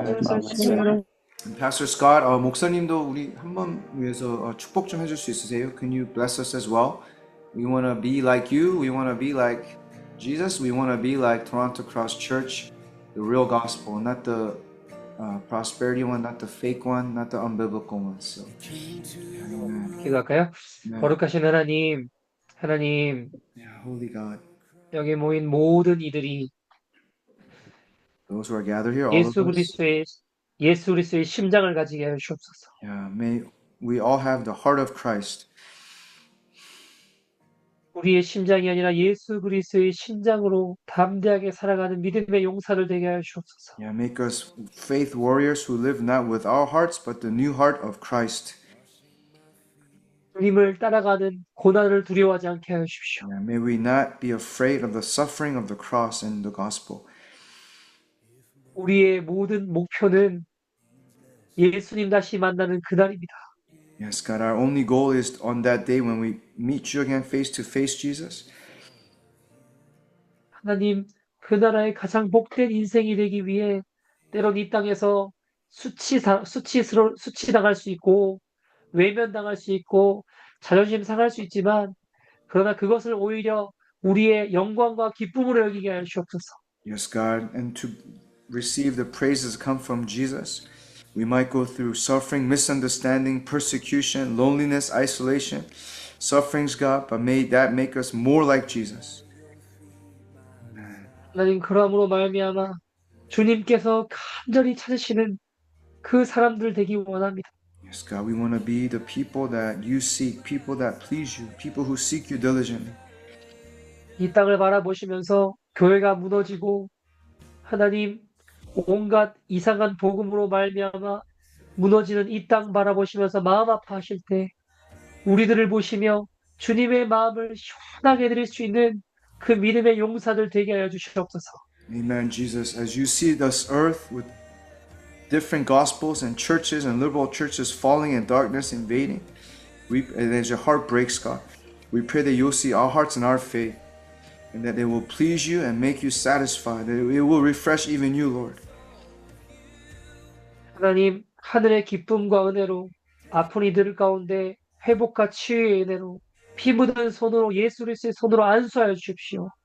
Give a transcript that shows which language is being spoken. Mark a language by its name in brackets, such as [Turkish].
[Korean] Pastor Scott, 목사님도 우리 한 번 위해서 축복 좀 해줄 수 있으세요? [English] Can you bless us as well? We want to be like you. We want to be like Jesus. We want to be like Toronto Cross Church, the real gospel, not the prosperity one, not the fake one, not the unbiblical one. So, amen. [Korean] 기도할까요? [English] Amen. [Korean] 거룩하신 하나님, 하나님, [English] Yeah, holy God. [Korean] 여기 모인 모든 이들이 [English] Those who are gathered here, all of us. [Korean] 예수 그리스도의 심장을 가지게 하여 주옵소서. [English] Yeah, may we all have the heart of Christ. [Korean] 우리의 심장이 아니라 예수 그리스도의 심장으로 담대하게 살아가는 믿음의 용사들 되게 하여 주옵소서. [English] Yeah, make us faith warriors who live not with our hearts, but the new heart of Christ. [Korean] 주님을 따라가는 고난을 두려워하지 않게 하여 주십시오. [English] Yeah, may we not be afraid of the suffering of the cross and the gospel. [Korean] 우리의 모든 목표는 예수님 다시 만나는 그날입니다. [English] Yes, God, our only goal is on that day when we meet you again face to face, Jesus. [Korean] 하나님, 그 나라의 가장 복된 인생이 되기 위해 때론 이 땅에서 수치당할 수 있고 외면당할 수 있고 자존심 상할 수 있지만 그러나 그것을 오히려 우리의 영광과 기쁨으로 여기게 하여 주옵소서. [English] Yes, God, and to receive the praises come from Jesus. We might go through suffering, misunderstanding, persecution, loneliness, isolation, sufferings, God, but may that make us more like Jesus. [Korean] 하나님, 그러함으로 말미암아 주님께서 간절히 찾으시는 그 사람들 되기 원합니다. [English] Yes, God, we want to be the people that you seek, people that please you, people who seek you diligently. [Korean] 이 땅을 바라보시면서 교회가 무너지고 하나님 온갖 이상한 복음으로 말미암아 무너지는 이 땅 바라보시면서 마음 아파하실 때 우리들을 보시며 주님의 마음을 시원하게 해드릴 수 있는 그 믿음의 용사들 되게 하여 주시옵소서. [English] Amen, Jesus. As you see this earth with different gospels and churches and liberal churches falling in darkness, invading, and as your heart breaks, God, we pray that you'll see our hearts and our faith, and that they will please you and make you satisfied, that it will refresh even you, Lord. [Korean] 하나님, 하늘의 기쁨과 은혜로 아픈 이들 가운데 회복과 치유의 은혜로 피 묻은 손으로 예수 그리스도의 손으로 안수하여 주십시오.